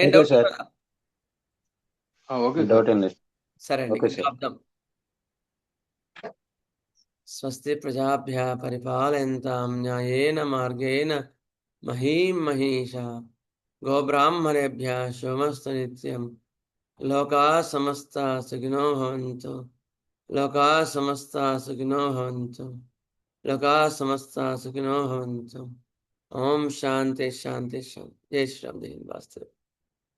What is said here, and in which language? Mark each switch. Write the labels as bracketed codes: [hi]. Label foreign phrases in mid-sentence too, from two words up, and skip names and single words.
[te] ఓకే డౌట్? సార్. [en] Okay sir. [te] డౌట్ ఏం లేదు. సరే అండి, [en] Okay sir. [te] ఆపుదాం. [sa] स्वस्ति प्रजाभ्य परिपालयन्ताम् न्यायेन मार्गेण महीं महीषा गोब्राह्मणेभ्य शुभमस्तु नित्यम्. लोका समस्त सुखिनो भवन्तु, लोका समस्त सुखिनो भवन्तु, लोका समस्त सुखिनो भवन्तु. ॐ शान्ति शान्ति शान्ति. [hi] जय श्रीराम। जय हिंद. [sa] వాస్తు.